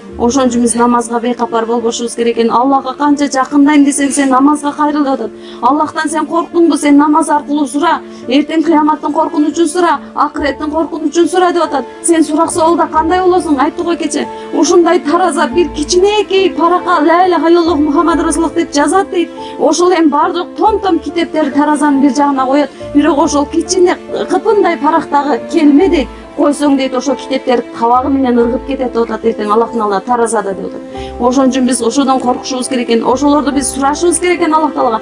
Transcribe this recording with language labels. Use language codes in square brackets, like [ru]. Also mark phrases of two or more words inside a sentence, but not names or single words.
[ky] Ошон үчүн биз намазга бейкапар болбошубуз керек экен. Аллахка канча жакындайм десең, сен намазга кайрыл деп атат. Аллахтан сен корктуңбу, сен намаз аркылуу сура. Эртең кыяматтын коркунучун сура, акыреттин коркунучун сура деп атат. Сен сурак соолда кандай болосуң? Айттык го кече. Ушундай тараза бир кичинекей парака [ar] لا إله إلا الله محمد رسول الله [ky] деп жазат дейт. Ошол эми баардык том китептер таразанын бир жагына коет. Бирок ошол кичине кыпындай парактагы келме дейт. Койсоң дейт ошо китептер табагы менен ыргып кетет деп атат эртең Аллахтын алдында таразада деп атат. Ошон үчүн биз ошодон коркушубуз керек экен. Ошолорду биз сурашыбыз керек экен Аллах Таалага.